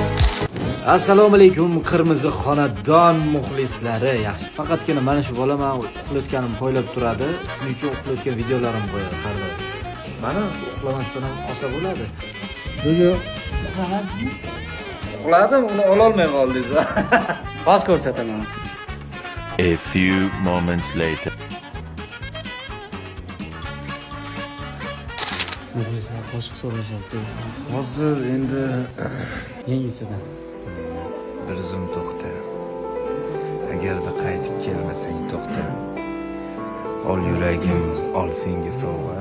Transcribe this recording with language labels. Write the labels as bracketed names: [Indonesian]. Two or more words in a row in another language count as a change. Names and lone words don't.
[Uzbek] Assalomu alaykum qirmizi xonadon muxlislari. Yaxshi. Faqatgina mana shu bola men uxlayotganim poylab turadi. Shuning uchun uxlayotgan videolarim qo'yadi har doim. Mana uxlamasdan ham olsa bo'ladi. Nega? Uxladim, uni ola olmay qoldingiz. Bas ko'rsataman. [English] A few moments later. [Uzbek] Muxlislar qo'shiq so'rashyapti. Hozir endi Yangisidan. bir zum to'xta. Agarda qaytib kelmasang to'xta. Ol yuragim, ol senga sovg'a.